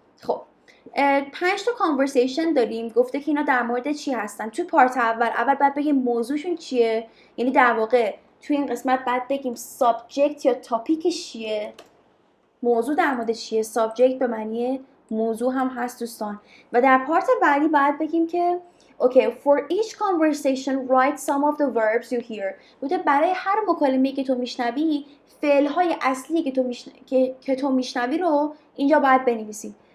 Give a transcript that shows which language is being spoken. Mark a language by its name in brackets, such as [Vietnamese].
[Persian] خب 5 تا conversation داریم، گفته که اینا در مورد چی هستن. تو پارت اول باید بگیم موضوعشون چیه، یعنی در واقع تو این قسمت باید بگیم subject یا تاپیکش چیه، موضوع در مورد چیه. subject به معنی موضوع هم هست دوستان. و در پارت بعدی باید بگیم که [English] okay, for each conversation write some of the verbs you hear. [Persian] بوده برای هر مکالمه‌ای که تو میشنوی فعل‌های اصلی که تو میشنوی رو اینجا باید بنویسی.